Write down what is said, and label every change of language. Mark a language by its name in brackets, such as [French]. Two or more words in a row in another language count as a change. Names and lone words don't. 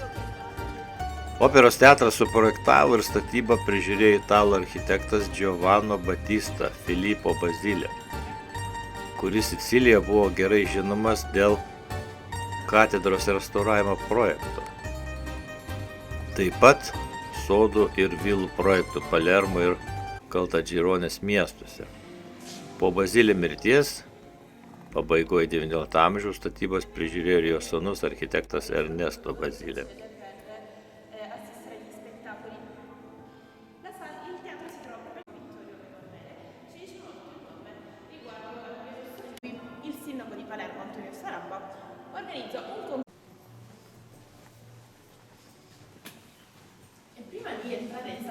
[Lithuanian] Operos teatrą suprojektavo ir statybą prižiūrėjo italų architektas Giovanni Battista Filippo Basile, kuris Sicilijoje buvo gerai žinomas dėl katedros restauravimo projekto. Taip pat sodų ir vilų projektų Palermo ir Kaltadžironės miestuose. Po Basile mirties, pabaigoje XIX amžiaus, statybos prižiūrėjo ir jo sūnus architektas Ernesto Basile. [Italian] Il sindaco di Palermo, Antonio Taraba, organizza un prima di entrare in